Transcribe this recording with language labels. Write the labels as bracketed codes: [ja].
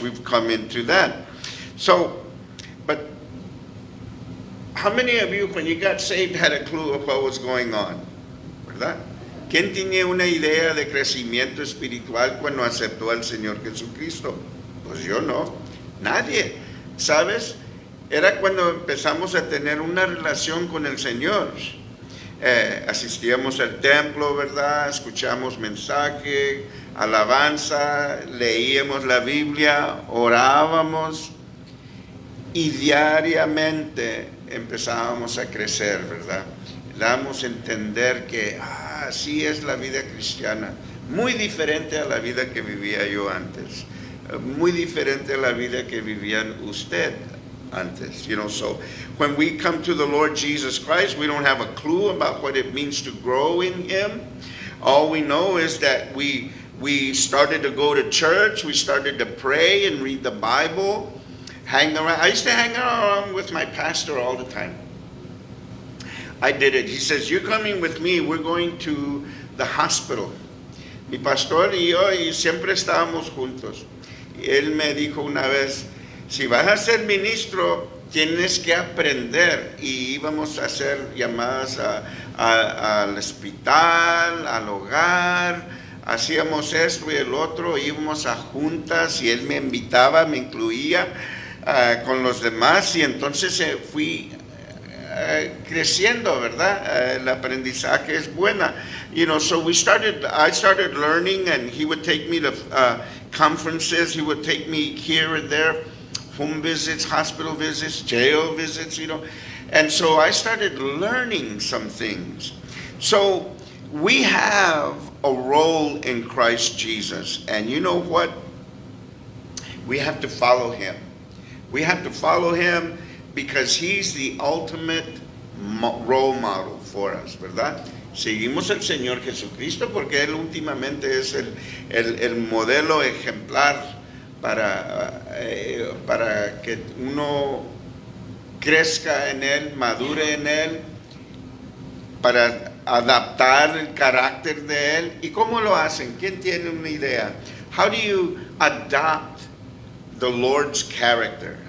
[en] We've come into that. So, but how many of you, when you got saved, had a clue of what was going on? [es] ¿Verdad? ¿Quién tenía una idea de crecimiento espiritual cuando aceptó al Señor Jesucristo? Pues yo no. Nadie. ¿Sabes? Era cuando empezamos a tener una relación con el Señor. Asistíamos al templo, ¿verdad? Escuchamos mensaje, alabanza, leíamos la Biblia, orábamos y diariamente empezábamos a crecer, ¿verdad? Damos a entender que así es la vida cristiana, muy diferente a la vida que vivía yo antes, muy diferente a la vida que vivían usted antes, [en] you know. So when we come to the Lord Jesus Christ, we don't have a clue about what it means to grow in Him. All we know is that we started to go to church, we started to pray and read the Bible, hang around. I used to hang around with my pastor all the time. I did it. He says, "You're coming with me. We're going to the hospital." [es] Mi pastor y yo y siempre estábamos juntos. Y él me dijo una vez, si vas a ser ministro, tienes que aprender. Y íbamos a hacer llamadas al hospital, al hogar. Hacíamos esto y el otro. Íbamos a juntas y él me invitaba, me incluía con los demás. Y entonces fui creciendo, ¿verdad? El aprendizaje es buena. [en] You know, so I started learning, and he would take me to conferences. He would take me here and there, home visits, hospital visits, jail visits, you know. And so I started learning some things. So we have a role in Christ Jesus. And you know what? We have to follow Him. We have to follow Him because He's the ultimate role model for us, [es] ¿verdad? Seguimos al Señor Jesucristo porque Él últimamente es el modelo ejemplar para que uno crezca en Él, madure en Él, para adaptar el carácter de Él. ¿Y cómo lo hacen? ¿Quién tiene una idea? [en] How do you adopt the Lord's character?